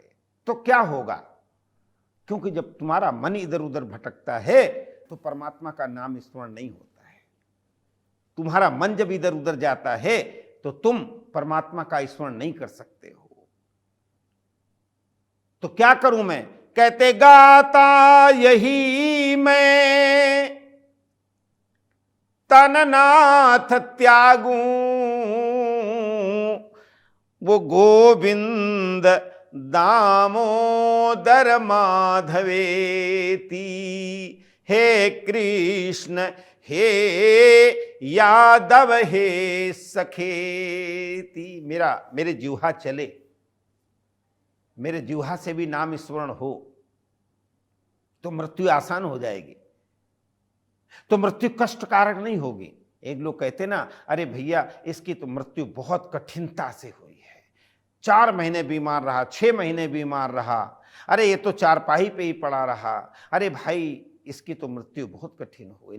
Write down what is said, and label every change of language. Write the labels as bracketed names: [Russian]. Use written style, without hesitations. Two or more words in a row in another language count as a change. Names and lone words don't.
[Hindi] तो क्या होगा, क्योंकि जब तुम्हारा मन इधर उधर भटकता है तो परमात्मा का नाम स्मरण नहीं होता है। तुम्हारा मन जब इधर उधर जाता है तो तुम परमात्मा का स्मरण नहीं कर सकते हो। तो क्या करूं मैं, कहते गाता यही मैं तननाथ त्यागूं, वो [Sanskrit] गोविंद दामोदर माधवेती। हे कृष्ण हे यादव हे सखेती। [Hindi] मेरे जिह्वा चले, मेरे जिह्वा से भी नाम स्मरण हो तो मृत्यु आसान हो जाएगी। तो मृत्यु कष्टकारक नहीं होगी। एक लोग कहते ना, अरे भैया इसकी तो मृत्यु बहुत कठिनता से हुई है, 4 महीने बीमार रहा, 6 महीने बीमार रहा, अरे ये तो चारपाई पे ही पड़ा रहा, अरे भाई इसकी तो मृत्यु बहुत कठिन हुई।